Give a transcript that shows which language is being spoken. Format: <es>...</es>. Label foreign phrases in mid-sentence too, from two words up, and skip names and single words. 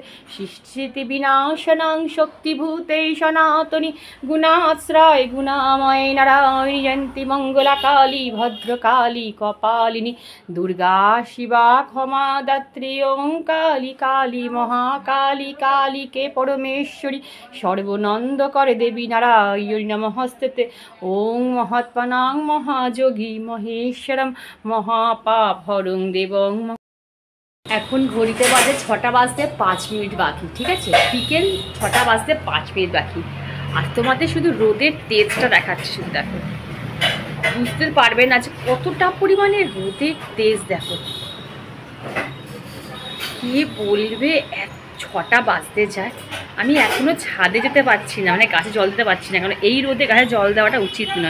<sa>सृष्टिविनाशनं शक्तिभूते सनातनी गुणाश्रय गुणामय नारायणी जयंती मंगला काली भद्रकाली कपालिनी दुर्गा शिवा क्षमा दात्री ओं काली काली महाकाली काली के परमेश्वरी सर्वनंद कर देवी नारायणी नमस्ते। ओं महात्मनां महायोगी महेश्वरं महापापहरं देवं।</sa> <bn>এখন ঘড়িতে বাজে 6টা বাজতে 5 মিনিট বাকি, ঠিক আছে, বিকেল 6টা বাজতে 5 মিনিট বাকি। আর তোমাদের শুধু রোদের তেজটা দেখাচ্ছে, শুধু দেখো, বুঝতে পারবে না যে কতটা পরিমাণে রোদের তেজ। দেখো কি বলবে, 6টা বাজতে যায়, আমি এখনও ছাদে যেতে পারছি না, মানে গাছে জল দিতে পারছি না, কারণ এই রোদে গাছে জল দেওয়াটা উচিত নয়।</bn>